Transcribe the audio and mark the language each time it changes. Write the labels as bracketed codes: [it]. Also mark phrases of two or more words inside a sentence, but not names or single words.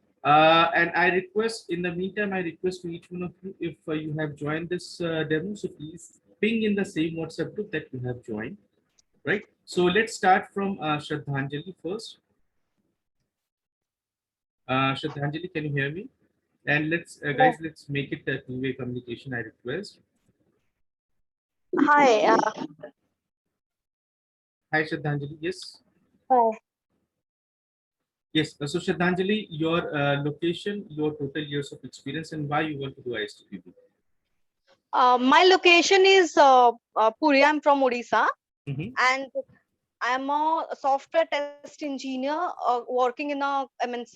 [en] And I request, in the meantime, I request to each one of you, if you have joined this demo, so please ping in the same WhatsApp group that you have joined, right? So let's start from Shraddhanjali first. Shraddhanjali, can you hear me? And let's, guys, let's make it a two-way communication, I request. Hi. Hi, Shraddhanjali, yes? Hi. Yes, so Shraddhanjali, your location, your total years of experience, and why you want to do ISTQB. My location is Puri. I'm from Odisha, Mm-hmm. and I'm a software test engineer working in a MNC.